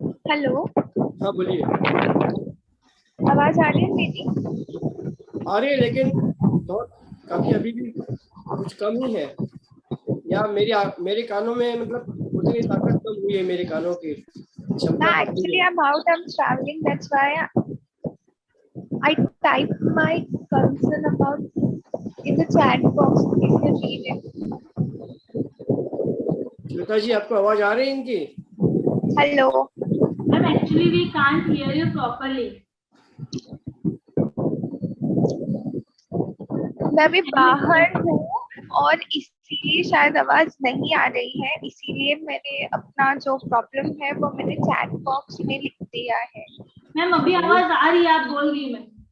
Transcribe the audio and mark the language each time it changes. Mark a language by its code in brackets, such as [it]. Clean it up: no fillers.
[hi] Hello. हाँ बोलिए। आवाज आ रही है मेरी? आ रही है लेकिन बहुत काफी अभी भी कुछ कम ही है, या मेरे कानों में मतलब उतनी ताकत कम हुई है, मेरे कानों की क्षमता ना, कम हुई [en] actually [hi] है। [en] I'm out, I'm traveling, that's why I typed my concern about in the chat box. You can read it. [hi] Shweta जी, आपको आवाज आ रही है इनकी? [en] Hello. Ma'am, actually we can't hear you properly. [hi] मैं अभी बाहर हूँ और इसीलिए शायद आवाज नहीं आ रही है, इसीलिए मैंने अपना जो प्रॉब्लम है वो मैंने चैट बॉक्स में लिख दिया है। मैम अभी आवाज आ रही है, आप बोल रही मैम।